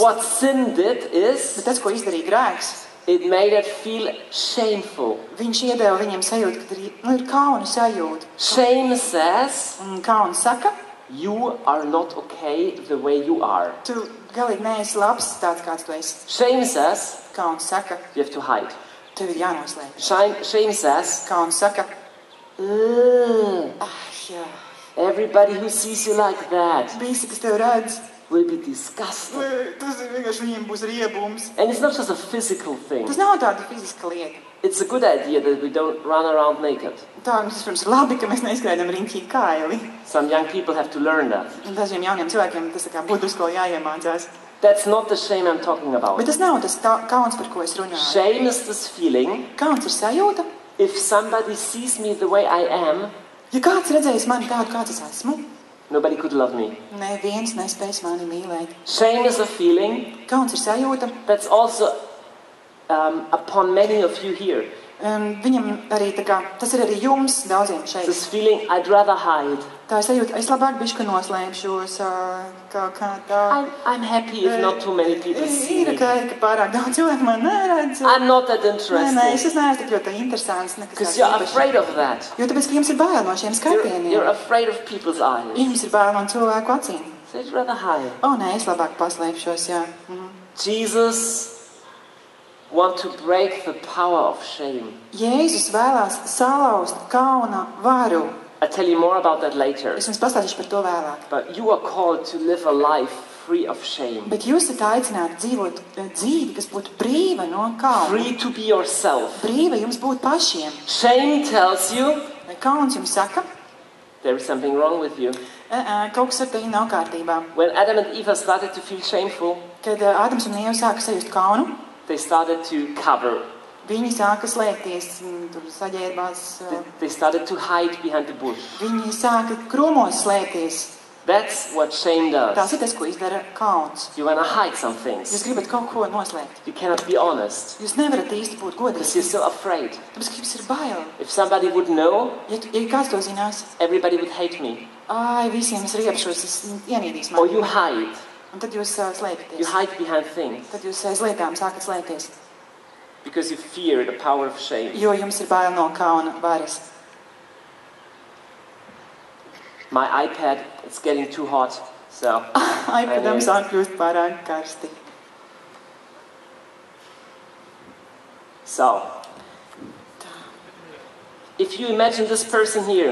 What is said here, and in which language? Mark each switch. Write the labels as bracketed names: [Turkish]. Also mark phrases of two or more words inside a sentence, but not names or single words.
[English] What sin did is, [Latvian] Bet tas, ko izdarīja grēks, [English] it made it feel shameful. [Latvian] viņš iedeva viņiem sajūtu, ka ir kauna sajūta. [English] Shame says, [Latvian] Un kauns saka, [English] you are not okay the way you are. [Latvian] tu galīgi neesi labs tāds, kāds tu esi. [English] Shame says, [Latvian] Kauns saka, [English] you have to hide. [Latvian] tev ir jānoslēpj. [English] Shame says, [Latvian] Kauns saka, "Ugh, jā, [English] everybody who sees you like that [Latvian] visi, kas tev redz, [English] will be disgusted. [Latvian] tas ir vienkārši viņiem būs riebums. [English] And it's not just a physical thing. [Latvian] Tas nav tāda fiziska lieta. [English] It's a good idea that we don't run around naked. [Latvian] Tā, tas, protams, ir labi, ka mēs neizskrējam riņķī kaili. [English] Some young people have to learn that. [Latvian] Un dažiem jauniem cilvēkiem tas tā kā būtusko jāiemācās. [English] That's not the shame I'm talking about. [Latvian] Bet tas nav tas kauns, par ko es runāju. [English] Shame is this feeling, [Latvian] Kauns ir sajūta. [English] if somebody sees me the way I am, [Latvian] Ja kāds redzējis mani tādu, kāds es esmu, [English] nobody could love me. [Latvian] neviens nespēs mani mīlēt. [English] Shame is a feeling [Latvian] Kauns ir sajūta. [English] that's also upon many of you here. [Latvian] Viņam arī tā kā, tas ir arī jums daudziem šeit. [English] This feeling I'd rather hide. [Latvian] Tā ir sajūta, es labāk bišķi noslēpšos, kā tā. [English] I'm happy if not too many people see [Latvian] Ir, [English] me. [Latvian] ka pārāk daudz cilvēku man neredz. [English] I'm not that [Latvian] Nē, es [English] interesting. [Latvian] neesmu tik ļoti interesants. [English] Because you're afraid of that. [Latvian] Jo tāpēc, ka jums ir bail no šiem [English] You're [Latvian] skatieniem. [English] afraid of people's eyes. [Latvian] Jums ir bail no cilvēku acīm. [English] So you'd rather hide. O, [Latvian] nē, es labāk paslēpšos, jā. [English] Jesus wants to break the power of shame. [Latvian] Jēzus vēlās salauzt kauna varu. [English] I'll tell you more about that later. [Latvian] Es jums pastāstīšu par to vēlāk. [English] But you are called to live a life free of shame. [Latvian] Bet jūs esat aicināti dzīvot dzīvi, kas būtu brīva no kauna. [English] Free to be yourself. [Latvian] Brīva jums būt pašiem. [English] Shame tells you [Latvian] Kauns jums saka, [English] there is something wrong with you. [Latvian] kaut kas ar tevi nav kārtībā. [English] When Adam and Eve started to feel shameful, [Latvian] Kad Ādams un Ieva sāka sajust kaunu, [English] they started to cover. [Latvian] viņi sāka slēpties, tur saģērbās, [English] They started to hide behind the bush. [Latvian] viņi sāka krūmos slēpties. [English] That's what shame [Latvian] Tas [English] does. [Latvian] ir tas, ko izdara kauns. [English] You want to hide some [Latvian] Jūs [English] things. [Latvian] gribat kaut ko noslēpt. [English] You cannot be honest [Latvian] Jūs nevarat īsti būt [English] because you're [Latvian] godīgi. [English] so afraid. [Latvian] Tāpēc, ka jums ir bail. [English] If somebody would know, [Latvian] Ja kāds to zinās, [English] everybody would hate me. [Latvian] visiem es riepšos, es ienīdīs [English] Or [Latvian] mani. [English] you hide. [Latvian] Un tad jūs [English] You [Latvian] slēpjaties. [English] hide behind things [Latvian] Tad jūs aiz lietām sākat slēpties. [English] because you fear the power of shame. [Latvian] Jo jums ir bail no kauna varas. [English] My iPad, it's getting too hot. So, [Latvian] iPadam sāk kļūst pārāk karsti. [English] so if you imagine this person here,